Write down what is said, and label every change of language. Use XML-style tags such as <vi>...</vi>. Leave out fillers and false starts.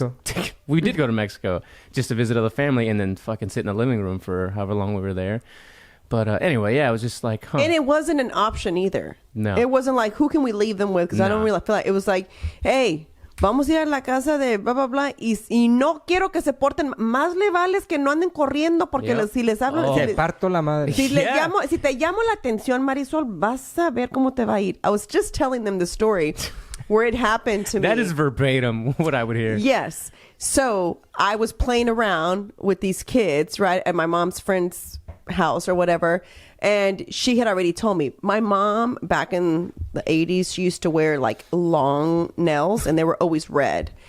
<en>Mexico. We did go to Mexico just to visit other family and then fucking sit in the living room for however long we were there. But anyway, yeah, it was just like, huh. And it wasn't an option either. No. It wasn't like, who can we leave them with? Because I don't really feel like, it was like, hey,</en> <es>vamos a ir a la casa de blah, blah, blah. Y no quiero que se porten, más le vales que no anden corriendo porque si les hablo... Te parto la madre. Si te llamo la atención, Marisol, vas a ver cómo te va a ir.</es> <en>I was just telling them the story where it happened to me. That is verbatim what I would hear. Yes. So I was playing around with these kids, right, at my mom's friend's house or whatever. And she had already told me, my mom back in the 80s, she used to wear like long nails and they were always red.</en>